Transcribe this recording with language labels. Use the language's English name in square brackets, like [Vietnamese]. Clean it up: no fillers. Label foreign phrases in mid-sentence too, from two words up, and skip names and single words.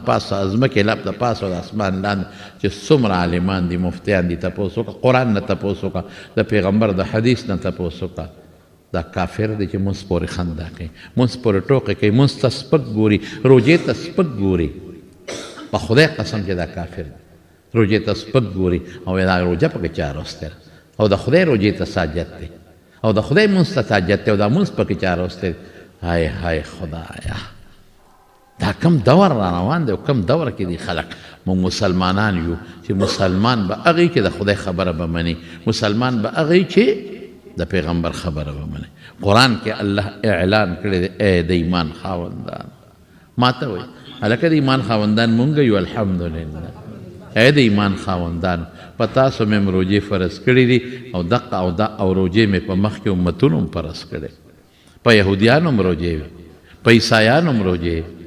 [Pashto] پاسه ځمکې لپ د پاسه او د اسمان لاندې چې څومره عالمان دي مفتیان دي تپوس وکړه قرآن نه تپوس وکړه د پیغمبر د حدیث نه تپوس وکړه دا کافر دی چې منځ پورې خندا کوي منځ پورې ټوقې کوي منځ ته سپک ګوري روجې ته سپک ګوري په خدای قسم چې دا کافر دی روجې ته سپک ګوري او دا روجه پکې چا راوستل او د خدای روجې ته ساجت دی او د خدای منځ ته ساجت دی او دا منځ پکې چا راوستل های های خدایا دا کم دور را روان دی او کم دور کې دي خلک موږ مسلمانان یو چې مسلمان به هغې کې د خدای خبره به مني مسلمان به هغې چې د پیغمبر خبره به مني قرآن کې الله اعلان کړی دی ای د ایمان خاوندان ما ته وایي هلکه د ایمان خاوندان مونږ یو الحمدلله ای د ایمان خاوندان په تاسو مې روجې فرض کړي دي او دقه او دا او روجې مې په مخکې امتونو هم فرض کړي په یهودیانو هم روجې وي په عیسایانو هم روجې